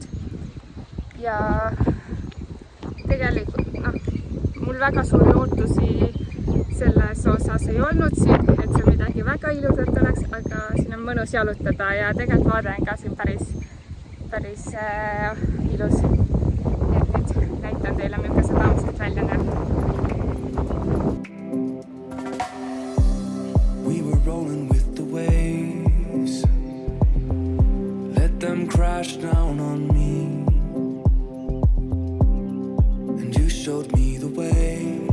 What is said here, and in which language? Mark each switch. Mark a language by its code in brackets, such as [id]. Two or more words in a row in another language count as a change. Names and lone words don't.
[et] Ja tegelikult mul väga suuri ootusi selles osas ei olnud siin, et see midagi väga ilusat oleks, aga siin on mõnus jalutada ja tegelikult vaade on ka siin päris ilus. Et nüüd näitan teile, milline see tamm siit välja näeb. [en] We were rolling with the waves. Let them crash down on me. And you showed me the way.